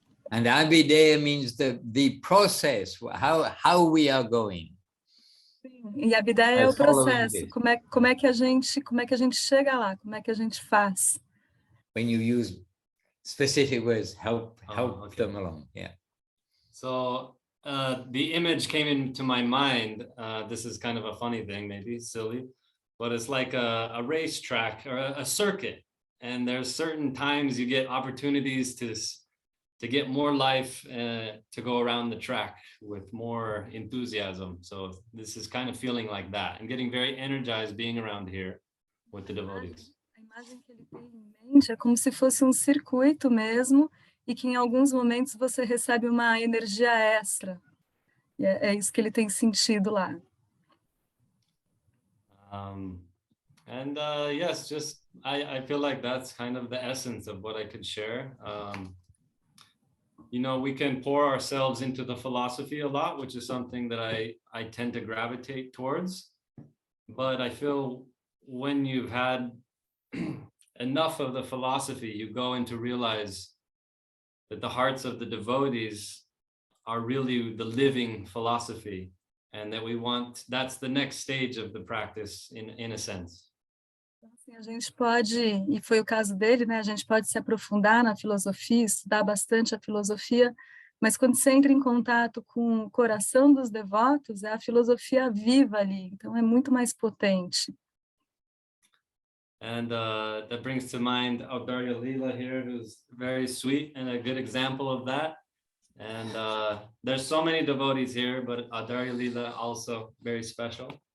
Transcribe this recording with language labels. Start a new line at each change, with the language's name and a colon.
English: And Abhideya means the process, how we are going.
Portuguese: E Abhideya é o processo, como é que a gente chega lá, como é que a gente faz.
English: When you use specific words, help okay. them along. Yeah. So the image came into my mind. This is kind of a funny thing, maybe silly, but it's like a racetrack or a circuit, and there's certain times you get opportunities to get more life to go around the track with more enthusiasm. So this is kind of feeling like that and getting very energized being around here with the devotees.
Portuguese: A imagem que ele tem em mente é como se fosse circuito mesmo, e que em alguns momentos você recebe uma energia extra. E é isso que ele tem sentido lá.
English: And yes, just I feel like that's kind of the essence of what I could share. You know, we can pour ourselves into the philosophy a lot, which is something that I tend to gravitate towards. But I feel when you've had enough of the philosophy, you go in to realize that the hearts of the devotees are really the living philosophy, and that that's the next stage of the practice in a sense.
Portuguese: Assim, a gente pode, e foi o caso dele, né? A gente pode se aprofundar na filosofia, estudar bastante a filosofia, mas quando você entra em contato com o coração dos devotos, é a filosofia viva ali, então é muito mais potente.
English: And that brings to mind Gaudiya Leela here, who's very sweet and a good example of that. And there's so many devotees here, but Gaudiya Leela also very special.